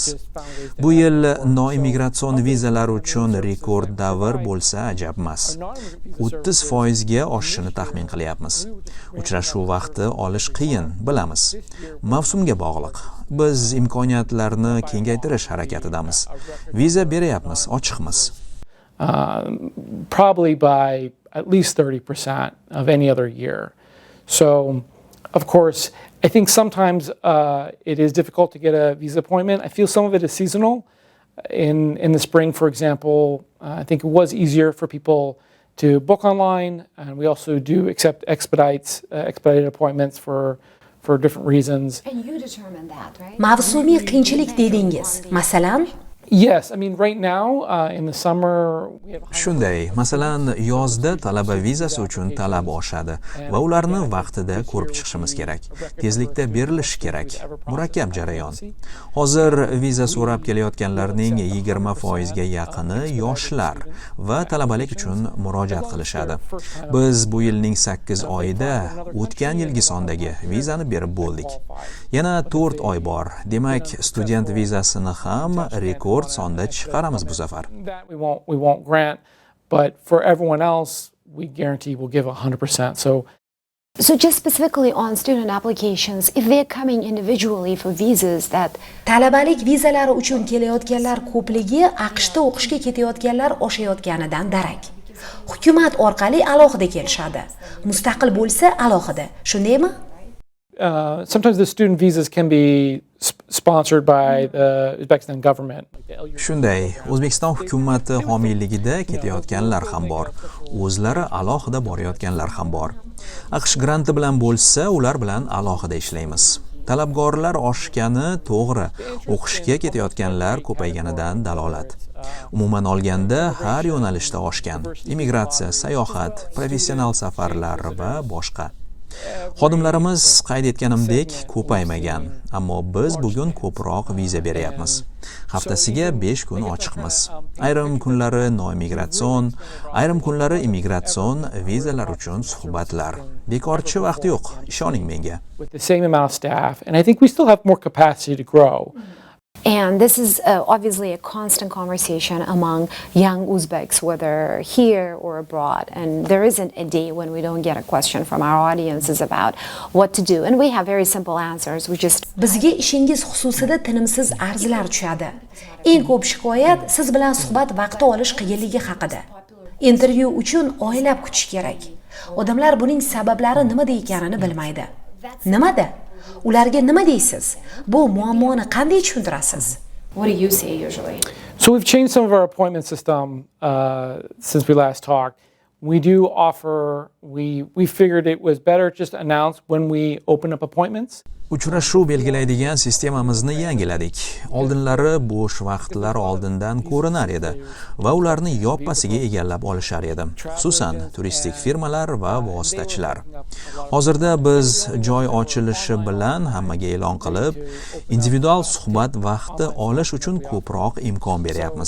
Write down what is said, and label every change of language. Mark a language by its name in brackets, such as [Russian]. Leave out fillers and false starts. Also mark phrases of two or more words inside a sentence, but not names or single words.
[Uzbek] Bu yil noimmigratsion vizalar uchun rekord davr bo'lsa ajab emas. 30% ga oshishini taxmin qilyapmiz. Uchrashuv vaqti olish qiyin, bilamiz. Mavsumga bog'liq. Biz imkoniyatlarni kengaytirish harakatidamiz. Viza beryapmiz, ochiqmiz. [English] Probably by at least 30% of any other year. So, of course, I think sometimes it is difficult to get a visa appointment. I feel some of it is seasonal. In the spring, for example, I think it was easier for people to book online, and we also do accept expedited appointments for different reasons. And you determine that, right? [Uzbek] Mavsumiy qiyinchilik dedingiz. Masalan, [English] Yes, I mean right now in the summer we have [Uzbek] Shunday, masalan, yozda talaba vizasi uchun talab oshadi va ularni vaqtida ko'rib chiqishimiz kerak. Tezlikda berilishi kerak. Murakkab jarayon. Hozir viza so'rab kelayotganlarning 20% ga yaqini yoshlar va talabalik uchun murojaat qilishadi. Biz bu yilning 8 oyida o'tgan yilgi sondagi vizani berib bo'ldik. Yana 4 oy bor. Demak, student vizasini ham rekord sonda chiqaramiz bu safar. [English] that we won't grant, but for everyone else we guarantee we'll give 100%. So just specifically on student applications, if they're coming individually for visas that [Uzbek] talabalik vizalari uchun kelayotganlar ko'pligi AQShda o'qishga ketayotganlar oshayotganidan darak. Hukumat orqali alohida kelishadi. Mustaqil bo'lsa alohida. Shundaymi? [English] Sometimes the student visas can be sponsored by the Uzbekistan government. [Uzbek] Shunday, O'zbekiston hukumati homiyligida ketayotganlar ham bor. O'zlari alohida borayotganlar ham bor. AQSh granti bilan bo'lsa, ular bilan alohida ishlaymiz. Talabgorlar oshgani to'g'ri, o'qishga ketayotganlar ko'payganidan dalolat. Umuman olganda har yo'nalishda oshgan. Immigratsiya, sayohat, professional safarlar va boshqa. Xodimlarimiz qayd etganimdek ko'paymagan, ammo biz bugun ko'proq viza beryapmiz. Haftasiga 5 kun ochiqmiz. Ayrim kunlari noimmigratsion, ayrim kunlari immigratsion vizalar uchun suhbatlar. Bekorchi vaqt yo'q, ishoning menga. [English] With the same amount of staff, and I think we still have more capacity to grow. And this is obviously a constant conversation among young Uzbeks, whether here or abroad. And there isn't a day when we don't get a question from our audiences about what to do. And we have very simple answers. We just [Uzbek] Bizga ishingiz xususida tinimsiz arzlar tushadi. Eng ko'p shikoyat siz bilan suhbat vaqti olish qiyinligi haqida. Intervyu uchun oylab kutish kerak. Odamlar buning sabablari nimada ekanini bilmaydi. Nimada? Ularga nima deysiz? Bu muammoni qanday tushuntirasiz? [English] what do you say usually? So we've changed some of our appointment system since we last talked. We do offer, we figured it was better just to announce when we open up appointments. [Uzbek] Uchrashuv belgilaydigan sistemamizni yangiladik. Oldinlari bo'sh vaqtlar oldindan ko'rinar edi va ularni yoppasiga egallab olishar edi. Xususan, turistik firmalar va vositachilar. Hozirda biz joy ochilishi bilan hammaga e'lon qilib, individual suhbat vaqti olish uchun ko'proq imkon beryapmiz.